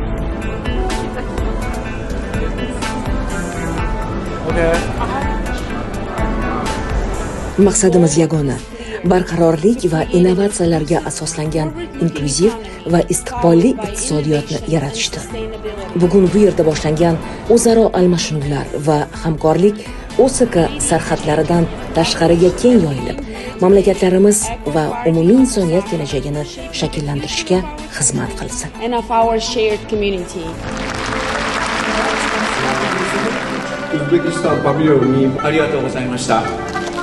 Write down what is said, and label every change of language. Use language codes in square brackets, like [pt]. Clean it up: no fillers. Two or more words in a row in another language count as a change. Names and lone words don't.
[uz] Maqsadimiz yagona: barqarorlik va innovatsiyalarga asoslangan inklyuziv va istiqbolli iqtisodiyotni yaratishdir. Bugun bu yerda boshlangan o'zaro almashinuvlar va hamkorlik OSK sarhadlaridan tashqariga keng yoyilib, mamlakatlarimiz va umumiy insoniyat kelajagini shakllantirishga xizmat qilsin. [en] And of our shared community. [uz] Uzbekistan pavilyoni [ja] ありがとうございました。